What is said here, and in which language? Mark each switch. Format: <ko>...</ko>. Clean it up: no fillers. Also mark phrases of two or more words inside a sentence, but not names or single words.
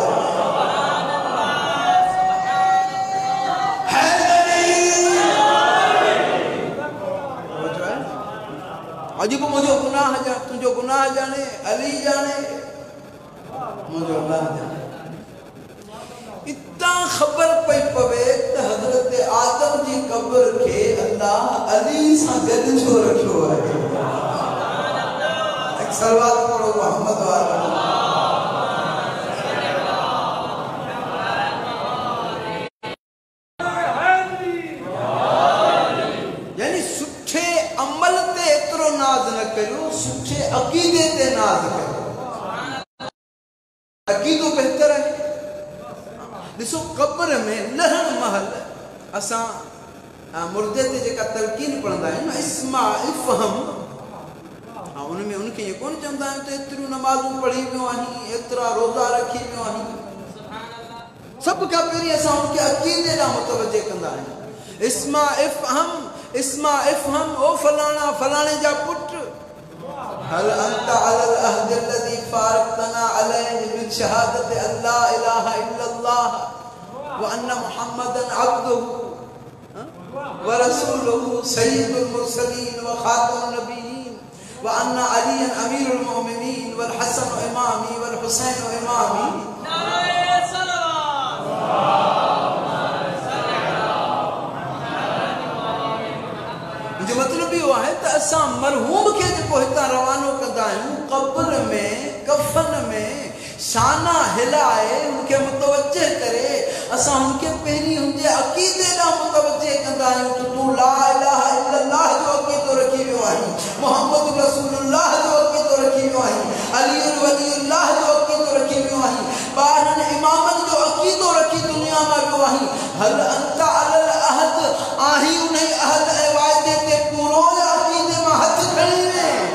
<sd>अॼु बि मुंहिंजो गुनाह जाने, तुंहिंजो गुनाह जाने, अली जाने, मुंहिंजो अल्लाह जाने। इतां ख़बर पई कब्र के अल्लाह अली सा गद छो रखियो है।</sd> <hi>एक सलवात पढ़ो मोहम्मद वाला।</hi> <sd>यानी सुठे अमल ते एतरो नाज न करियो, सुठे अकीदे ते नाज करियो। अकीदो बेहतर है। दिसो कब्र में लहण महल असा मुर्दे ते जेका तलकीन पढ़ंदा आहियूं न,</sd> <ar>اسمع افهم,</ar> <sd>उनमें उनके ये कोन चवंदा आहियूं त एतिरियूं नमाज़ूं पढ़ी वियो आहीं, एतिरा रोज़ा रखी वियो आहीं। सब खां पहिरीं असां उनके अक़ीदे ॾांहुं मुतवजे कंदा आहियूं।</sd> <ar>اسمع افهم، اسمع افهم,</ar> <sd>ओ फलाणा फलाणे जा पुट,</sd> <ar>هل أنت على العهد الذي فارقتنا عليه من شهادة أن لا إله إلا الله وأن محمدا عبده ورسوله سيد المرسلين وخاتم النبيين وأن عليا أمير المؤمنين والحسن إمامي والحسين إمامي.</ar> <sd>नारे सलावत। जो मतलब इहो आहे त असां मरहूम खे जेको हितां रवानो कंदा आहियूं, क़ब्र में कफ़न में शाना हिलाए उनके मुतवज्जे करे असां उनके पहिरीं उनजे अक़ीदे ॾांहुं मुतवज्जे कंदा आहियूं। त तूं</sd> <ar>لا إله إلا الله</ar> <sd>जो अक़ीदो रखी वियो आहीं,</sd> <ar>محمد رسول الله</ar> <sd>जो अक़ीदो रखी वियो आहीं,</sd> <ar>علي ولي الله</ar> <sd>जो अक़ीदो रखी वियो आहीं, ॿारहनि इमामनि जो अक़ीदो रखी दुनिया में वियो आहीं।</sd> <ar>هل أنت على العهد,</ar> <sd>आहीं उन अहद ऐं वाइदे ते पूरो या अक़ीदे मां हथ खणी वे।</sd>